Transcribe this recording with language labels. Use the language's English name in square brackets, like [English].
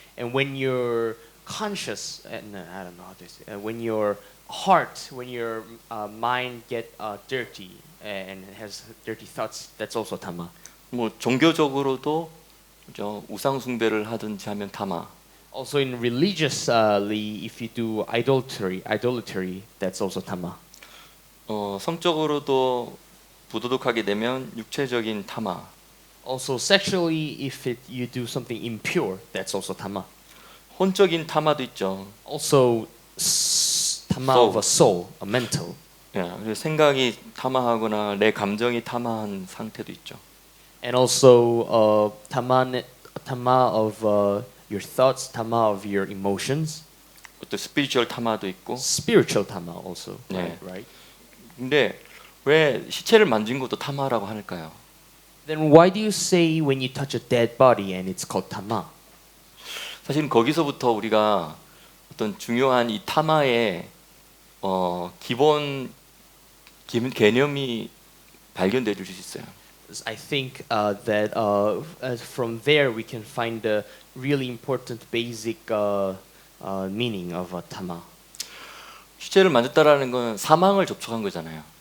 [English] And when you're conscious, no, I don't know how to say. When your heart, when your mind get dirty and has dirty thoughts, that's also tama. [Korean] 뭐 종교적으로도 저 우상 숭배를 하든지 하면 타마. [English] Also in religiously, if you do idolatry, that's also tama. [Korean] 성적으로도 부도덕하게 되면 육체적인 타마. [English] Also sexually, if you do something impure, that's also tama. [Korean] 혼적인 타마도 있죠. [English] Also tama Soul. of a soul, a mental. [Korean] 예, 그래서 생각이 타마하거나 내 감정이 타마한 상태도 있죠. [English] And also tama of your thoughts, tama of your emotions. [Korean] 또 스피리추얼 타마도 있고. [English] Spiritual tama also, 네. right? [Korean] 근데 왜 시체를 만진 것도 타마라고 할까요? [English] Then why do you say when you touch a dead body and it's called tama? [Korean] 사실 거기서부터 우리가 어떤 중요한 이 타마의 기본 개념이 발견될 수 있어요. [English] I think that from there we can find the really important basic meaning of tama. [Korean] 시체를 만졌다라는 건 사망을 접촉한 거잖아요.